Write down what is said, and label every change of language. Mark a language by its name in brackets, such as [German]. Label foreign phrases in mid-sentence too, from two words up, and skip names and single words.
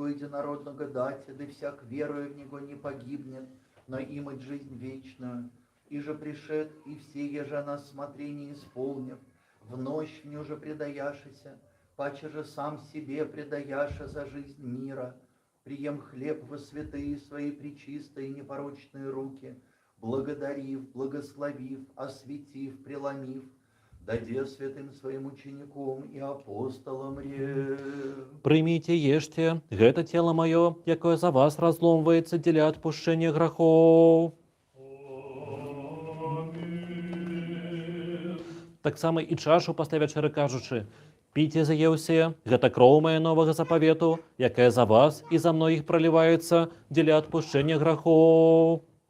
[Church Slavic] единородного дати, да всяк веруя в Него не погибнет, но имать жизнь вечную, и же пришед, и все еже на смотрение исполнив, в ночь мне уже предаяшися, паче же сам себе предаяша за жизнь мира, прием хлеб во святые свои пречистые непорочные руки, благодарив, благословив, осветив, преломив, даде святым своим ученикам и апостолам рев. [Belarusian] Прыміце, ешьте, гэта тело маё, якое за вас разломваецца дзеля адпушчэння грахоў. Таксама і чашу пасля вячэры кажучы: піце зае ўсе, гэта кроў мая новага запавету, якая за вас і за многіх проліваецца дзеля адпушчэння грахоў.